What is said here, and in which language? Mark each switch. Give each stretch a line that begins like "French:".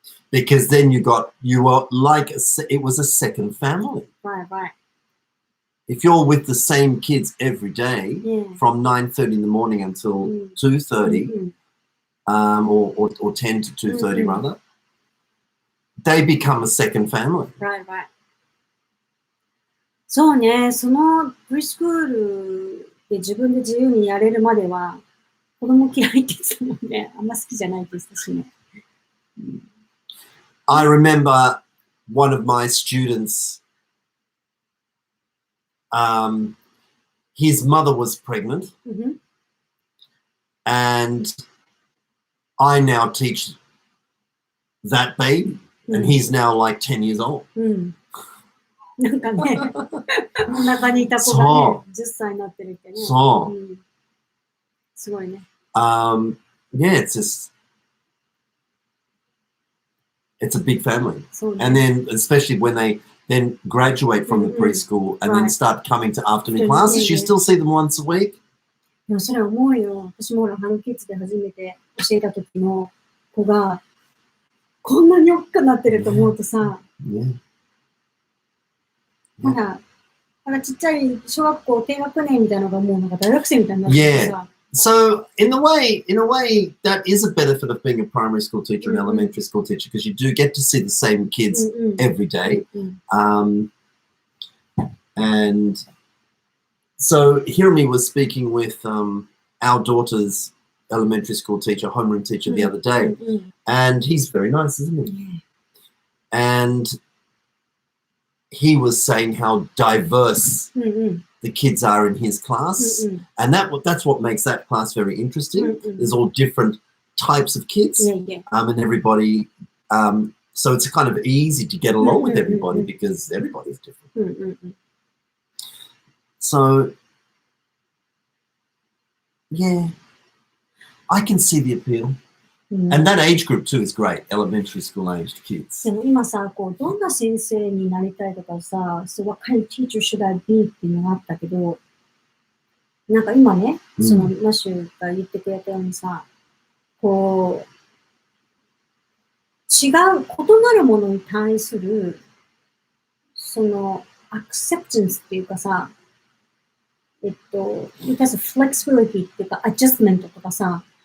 English: Because then you were like, it was a second family. Right. If you're with the same kids every day from 9:30 in the morning until 2:30, or 10 to 2:30 rather, they become a second family. Right.
Japanese: そうね、そのプリスクールで自分で自由にやれるまでは、子供嫌いって言ってたもんね。あんま好きじゃないって言ってたしね。
English: I remember one of my students, his mother was pregnant, and I now teach that baby, and he's now like 10 years old.
Japanese: なんかね、中にいた子がね、10歳になってるってね。そう。すごいね。
English: Yeah, it's a big family. And then, especially when they then graduate from the preschool and then start coming to afternoon classes, you still see them once a week?
Japanese: でもそれ思うよ。私もハローキッズで初めて教えた時の子が、こんなに大きくなってると思うとさ、まだちっちゃい小学校低学年みたいなのがもうなんか大学生みたいになっててさ。
English: So in a way, that is a benefit of being a primary school teacher and elementary school teacher, because you do get to see the same kids every day. And so Hirami was speaking with our daughter's elementary school teacher, homeroom teacher the other day, and he's very nice, isn't he? And he was saying how diverse the kids are in his class, and that's what makes that class very interesting. There's all different types of kids, and everybody. So it's kind of easy to get along with everybody because everybody's different. So, yeah, I can see the appeal. And that age group too is great, elementary school aged kids.
Japanese: でも今さ、こうどんな先生になりたいとかさ、
English: So what kind of teacher should I be
Japanese: っていうのがあったけど、なんか今ね、そのマッシュが言ってくれたようにさ、こう違う異なるものに対するそのアクセプタンスっていうかさ、に対するフレキシビリティっていうかアジャストメントとかさ。